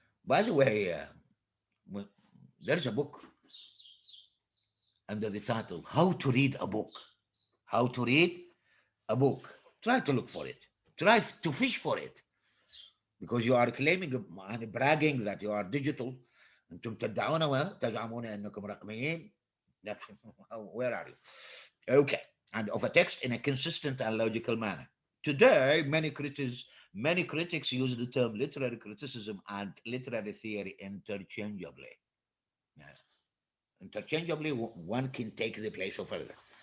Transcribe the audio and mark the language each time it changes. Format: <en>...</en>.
<en>By the way, there's a book under the title How to Read a Book. How to Read a Book. Try to look for it. Try to fish for it. Because you are claiming and bragging that you are digital.</en> <ar>أنتم تزعمون أنكم رقميين.</ar> <en>Where are you? Okay. And of a text in a consistent and logical manner. Today, many critics use the term literary criticism and literary theory interchangeably. Yes. Interchangeably, one can take the place of other.</en>